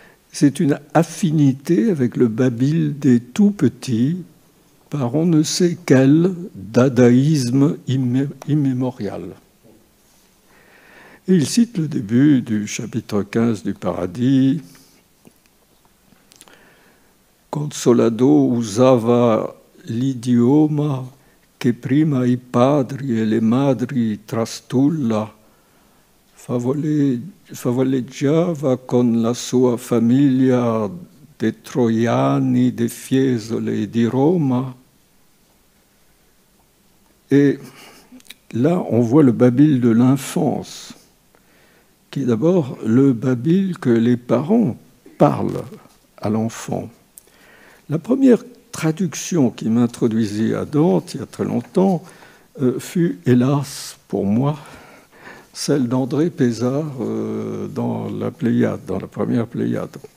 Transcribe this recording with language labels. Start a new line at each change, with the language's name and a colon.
French: C'est une affinité avec le babil des tout-petits par on ne sait quel dadaïsme immémorial. Et il cite le début du chapitre 15 du Paradis.
Italian: Consolado usava l'idioma che prima i padri e le madri trastulla, favoleggiava con la sua famiglia de Troiani, de Fiesole et di Roma.
French: Et là, on voit le babil de l'enfance, qui est d'abord le babil que les parents parlent à l'enfant. La première traduction qui m'introduisit à Dante, il y a très longtemps, fut, hélas pour moi, celle d'André Pézard dans la Pléiade, dans la première Pléiade.